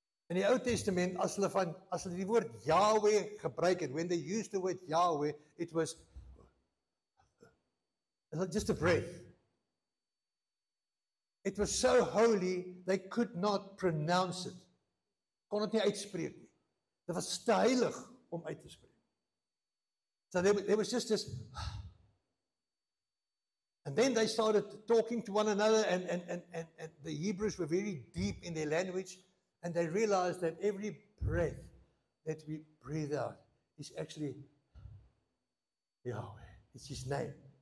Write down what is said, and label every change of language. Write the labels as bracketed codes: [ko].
[af] In die Ou Testament, as hulle die woord Yahweh gebruik het, [en] when they used the word Yahweh, it was just a breath. It was so holy, they could not pronounce it. [af] Kon het nie uitspreek nie. Dit was te heilig om uit te spreek. [en] So there was just this. And then they started talking to one another, and the Hebrews were very deep in their language, and they realized that every breath that we breathe out is actually Yahweh. It's His name.